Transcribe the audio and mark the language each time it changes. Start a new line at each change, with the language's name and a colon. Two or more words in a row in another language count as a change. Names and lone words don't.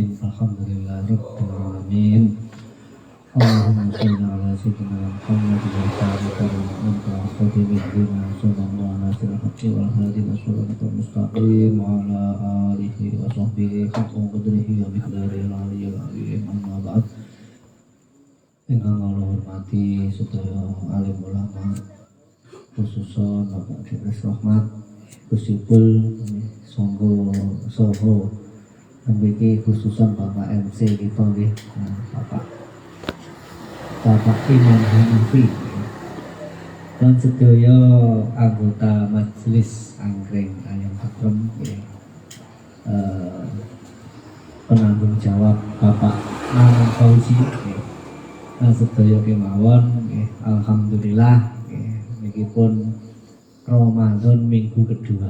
Arabic: الحمد لله رب العالمين. اللهم صل على سيدنا محمد وعلى آله وصحبه صلى الله عليه وسلم مستقيم وعلى آله وصحبه حق قدره ومقداره العلي أما بعد.
Javanese: Ingkang kula hormati sedaya alim ulama khususon Bapak Drs. Rahmat Gusipul Songgo Soho mriki khususon Bapak MC kita nggih Bapak Imam Hanafi dan sedaya anggota majelis angkring ayam pakrem penanggung jawab Bapak Nanang Fauzi sedaya kemawon alhamdulillah niki pun Ramadan minggu kedua.